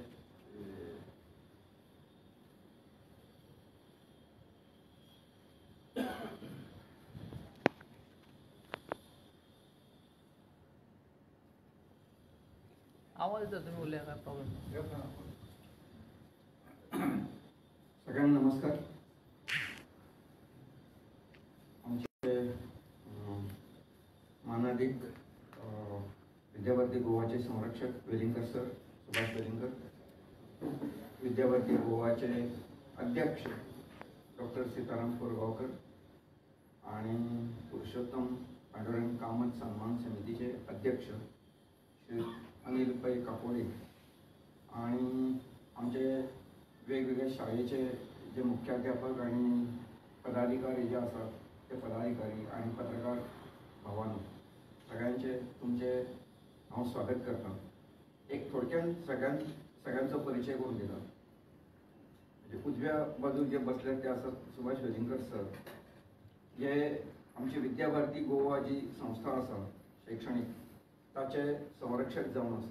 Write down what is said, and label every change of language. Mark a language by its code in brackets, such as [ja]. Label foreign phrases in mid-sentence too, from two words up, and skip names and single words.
[mr] आवाज येतो, तुम्ही बोलले काय प्रॉब्लेम? सगळ्यांना नमस्कार. आमचे मानाधिक विद्याभारती गोवाचे संरक्षक वेलिंगकर सर, सुभाष वेलिंगकर, विद्याभारती गोवाचे अध्यक्ष डॉक्टर सीताराम कोरगावकर आणि पुरुषोत्तम पांडुरंग कामत सन्मान समितीचे अध्यक्ष श्री अनिल पै काकोडे आणि आमचे वेगवेगळ्या शाळेचे जे मुख्याध्यापक आणि पदाधिकारी जे असतात ते पदाधिकारी आणि पत्रकार भावांनो, [kok] सगळ्यांचे तुमचे हांव स्वागत करता. एक थोडक्यान सगळ्यांचो परिचय करून दिला. म्हणजे उजव्या बाजूक जे बसले ते असतात सुभाष वेलिंगकर सर, जे आमची विद्याभारती गोवा जी संस्था आसा शैक्षणिक ताचे संरक्षक जावन आसा.